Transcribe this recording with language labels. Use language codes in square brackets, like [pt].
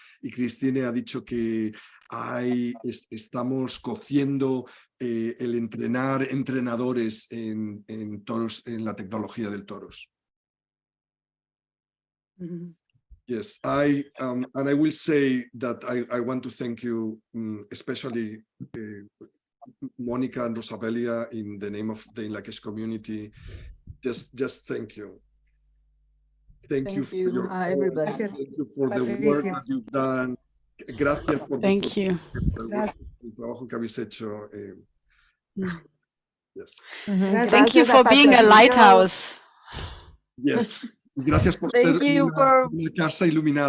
[es] Y Christine ha dicho que estamos cociendo el entrenar entrenadores en Torus, en la tecnología del Torus. [en] Yes, and I will say that I want to thank you, especially Monica and Rosabelia, in the name of the Inla Kesh community. Just thank you. Thank you for your everybody. Thank you for the work that you've done. [es] Gracias por el trabajo que habéis hecho. [en] Yes. Thank you for being a lighthouse. Yes. [es] Gracias por ser una casa iluminada.